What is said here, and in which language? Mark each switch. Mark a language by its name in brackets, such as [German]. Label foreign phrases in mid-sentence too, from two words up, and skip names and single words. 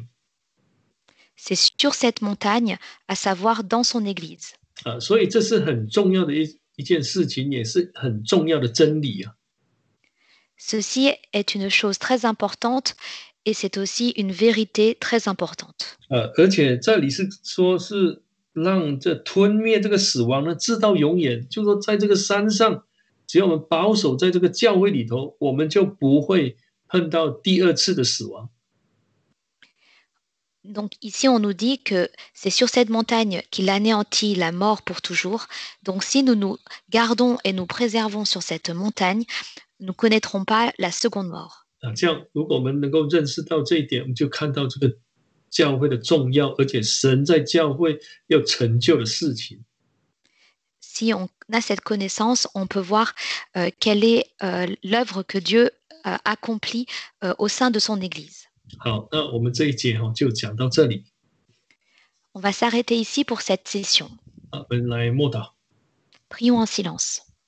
[French] C'est sur cette montagne, à savoir dans son église. [Chinese] 所以这是很重要的一件事情，也是很重要的真理啊。 [French] Ceci est une chose très importante et c'est aussi une vérité très importante. [Chinese] 而且这里是说是让这吞灭这个死亡呢，直到永远。就说在这个山上，只要我们保守在这个教会里头，我们就不会碰到第2次的死亡。 [French] Donc ici, on nous dit que c'est sur cette montagne qu'il anéantit la mort pour toujours. Donc si nous nous gardons et nous préservons sur cette montagne, nous ne connaîtrons pas la seconde mort. [Chinese] 这样，如果我们能够认识到这一点，我们就看到这个教会的重要，而且神在教会要成就的事情。 [French] Si on a cette connaissance, on peut voir quelle est l'œuvre que Dieu accompli au sein de son Église. [Chinese] 好，那我们这一节就讲到这里。 [French] On va s'arrêter ici pour cette session. [Chinese] 我们来默祷。 [French] Prions en silence.